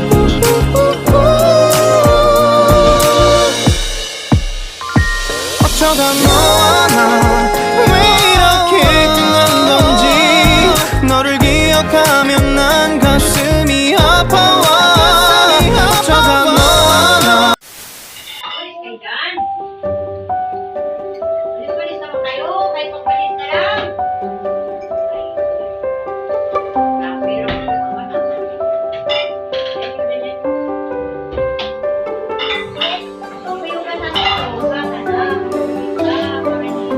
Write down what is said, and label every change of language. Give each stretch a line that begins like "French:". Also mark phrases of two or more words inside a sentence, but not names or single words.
Korean: 어쩌다 너와 나 왜 이렇게 끝난 건지. 너를 기억하면 난 가슴이 아파와. 어쩌다 너와 나.
Filipino: Palis naman kayo, kahit magpalis na lang. Pero ito, may ulan na ito.